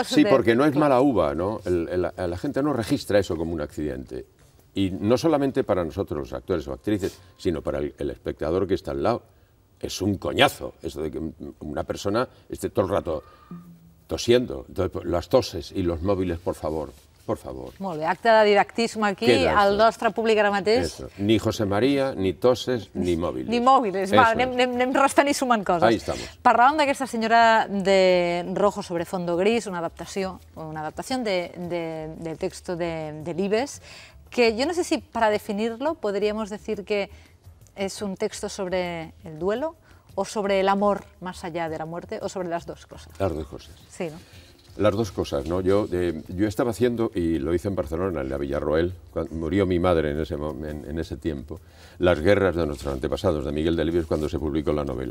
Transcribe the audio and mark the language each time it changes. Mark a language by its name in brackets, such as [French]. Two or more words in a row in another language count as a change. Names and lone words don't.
[Spanish] Sí, porque no es mala uva, ¿no? La gente no registra eso como un accidente. Y no solamente para nosotros, los actores o actrices, sino para el espectador que está al lado. Es un coñazo eso de que una persona esté todo el rato tosiendo. Entonces, pues, las toses y los móviles, por favor. [Catalan] Molt bé, acte de didactisme aquí, al nostre públic ara mateix. [Spanish] Eso. Ni José María, ni toses, ni móviles. [Catalan] Ni mòbils, va, anem restant i sumant coses. [Spanish] Ahí estamos. [Catalan] Parlàvem d'aquesta senyora de [Spanish] Rojo sobre fondo gris, [Catalan] una adaptació del [Spanish] texto de Delibes, que yo no sé si para definirlo podríamos decir que es un texto sobre el duelo o sobre el amor más allá de la muerte o sobre las dos cosas. Las dos cosas. Sí, ¿no? Las dos cosas, ¿no? Yo estaba haciendo, y lo hice en Barcelona, en la Villarroel, cuando murió mi madre en ese tiempo, Las guerras de nuestros antepasados, de Miguel Delibes, cuando se publicó la novela.